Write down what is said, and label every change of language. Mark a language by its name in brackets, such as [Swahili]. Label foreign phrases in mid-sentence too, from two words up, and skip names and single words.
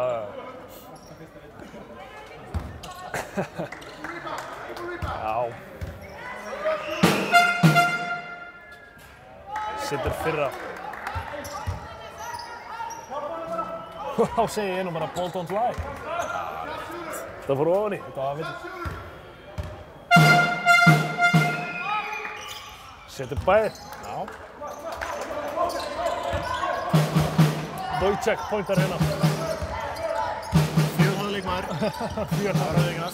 [Icelandic] Já. Situr fyrra. Þá segi ég nú bara [English] ball don't lie. [Icelandic] Það fór ofan í, þetta var vitið. Setur bæði. Já. Wojciech pointar hérna. 4 leikmaður. 4 leikmaður.